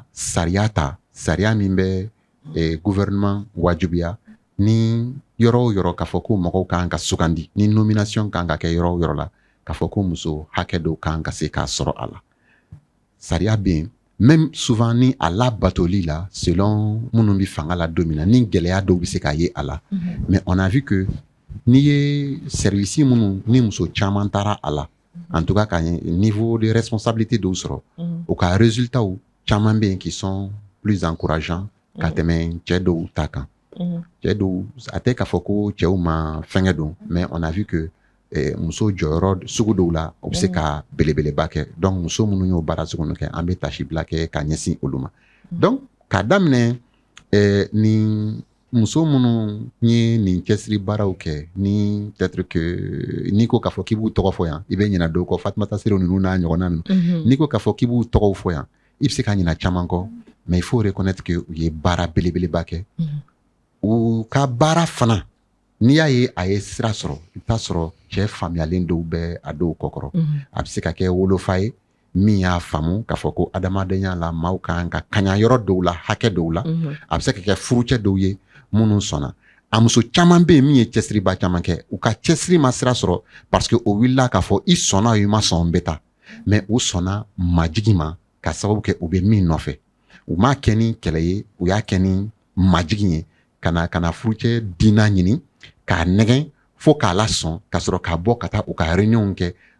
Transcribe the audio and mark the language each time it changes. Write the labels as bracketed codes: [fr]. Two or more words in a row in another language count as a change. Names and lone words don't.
[bm] sariya ta sariya min bɛ gouvernement wajibiya ni yɔrɔ o yɔrɔ k'a fɔ ko mɔgɔw kan ka sugandi ni nomination kan ka kɛ yɔrɔ o yɔrɔ la k'a fɔ ko muso hakɛ dɔw kan ka se k'a sɔrɔ a la sariya bɛ yen [fr] même souvent [bm] ni a labatoli la selon minnu bɛ fanga la don min na ni gɛlɛya dɔw bɛ se k'a ye a la [fr] mais on a vu que [bm] n'i ye service minnu ni muso caman taara a la [fr] en tout cas [bm] ka [fr] niveau de responsabilité [bm] dɔw sɔrɔ u ka résultats caman bɛ yen [fr] qui sont plus encourageants [bm] ka tɛmɛ cɛ dɔw ta kan cɛ do a tɛ k'a fɔ ko cɛw ma fɛngɛ don [fr] mais on a vu que [bm] muso jɔyɔrɔ sugu dɔw la o bɛ se ka belebeleba kɛ donc muso minnu y'o baara sugu ninnu kɛ an bɛ tasibila kɛ ka ɲɛsin olu ma donc k'a daminɛ nin muso minnu ye nin cɛsiri baaraw kɛ ni [fr] peut-être que [bm] n'i ko k'a fɔ k'i b'u tɔgɔ fɔ yan i bɛ ɲinɛ dɔw kɔ Fatumata Sero ninnu n'a ɲɔgɔnna ninnu n'i ko k'a fɔ k'i b'u tɔgɔw fɔ yan i bɛ se ka ɲinɛ caman kɔ [fr] mais il faut reconnaître que [bm] u ye baara belebeleba kɛ u ka baara fana n'i y'a ye a ye sira sɔrɔ i bɛ taa sɔrɔ cɛ faamuyalen dɔw bɛ a dɔw kɔkɔrɔ a bɛ se ka kɛ wolofa ye min y'a faamu k'a fɔ ko adamadenya la maaw kan ka kaɲa yɔrɔ dɔw la hakɛ dɔw la a bɛ se ka kɛ furucɛ dɔw ye minnu sɔnna a muso caman bɛ yen min ye cɛsiriba caman kɛ u ka cɛsiri ma sira sɔrɔ [fr] parce que [bm] o wulila k'a fɔ i sɔnna o i ma sɔn n bɛ taa mais u sɔnna majigi ma ka sababu kɛ u bɛ min nɔfɛ u m'a kɛ ni kɛlɛ ye u y'a kɛ ni majigi ye ka na furucɛ diina ɲini k'a nɛgɛn fo k'a lasɔn ka sɔrɔ k'a bɔ ka taa u ka réunion kɛ